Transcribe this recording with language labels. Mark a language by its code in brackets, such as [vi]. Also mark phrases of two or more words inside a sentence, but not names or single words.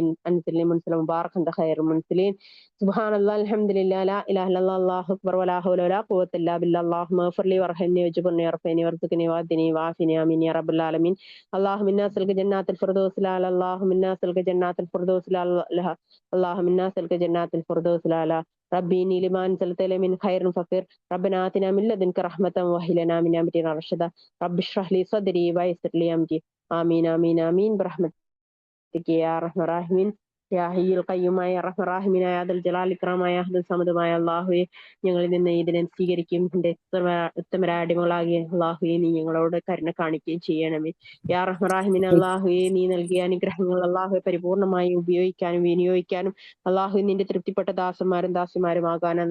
[ar] أنزلني منزلا مباركا أنت خير المنزلين سبحان الله الحمد لله لا إله إلا الله الله أكبر ولا حول ولا قوة إلا بالله اللهم اغفر لي وارحمني واجبرني وارفعني وارزقني وادني وعافني آمين يا رب العالمين اللهم إنا نسألك جنات الفردوس الأعلى اللهم إنا نسألك جنات الفردوس الأعلى اللهم إنا نسألك جنات الفردوس الأعلى ربي إني لما أنزلت إلي من خير فقير ربنا آتنا من لدنك رحمة وهب لنا من أمرنا رشدا رب اشرح لي صدري ويسر لي أمري آمين آمين آمين برحمتك يا أرحم الراحمين يا حي القيوم [ml] റഹ്മാൻ റഹീമായ അദൽ ജലാൽ ഇക്റാമായ അഹ്ദൽ സമദമായ അല്ലാഹുവേ ഞങ്ങളിൽ നിന്ന് ഇതിനെ സ്വീകരിക്കും എന്റെ ഉത്തമരായ അടിമകളാകിയ അല്ലാഹുവേ നീ ഞങ്ങളോട് കരുണ കാണിക്കുകയും ചെയ്യണമേ [ar] يا رحمن رحيم [ml] അല്ലാഹുവേ നീ നൽകിയ അനുഗ്രഹങ്ങൾ അല്ലാഹുവെ പരിപൂർണമായി ഉപയോഗിക്കാനും വിനിയോഗിക്കാനും അല്ലാഹു നിന്റെ തൃപ്തിപ്പെട്ട ദാസന്മാരും ദാസിമാരും ആകാനും